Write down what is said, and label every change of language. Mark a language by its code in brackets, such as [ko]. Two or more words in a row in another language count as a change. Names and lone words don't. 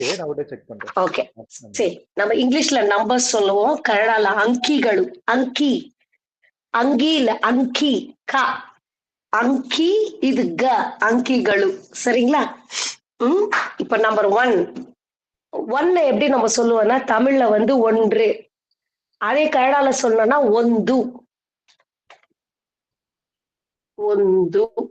[ta] சரி நான் விட செக் பண்றேன். ஓகே சரி, நம்ம இங்கிலீஷ்ல நம்பர்ஸ் சொல்லுவோம், கன்னடால ಅಂಕಿಗಳು. [kn] ಅಂಕಿ, ಅಂಗಿ [ta] இல்ல ಅಂಕಿ, க ಅಂಕಿ, இது க, ಅಂಕಿಗಳು. சரிங்களா? இப்ப நம்பர் 1 எப்படி நம்ம சொல்லுவோம்னா தமிழ்ல வந்து ஒன்று, அதே கன்னடால சொல்லணும்னா ಒಂದು. [kn] ಒಂದು.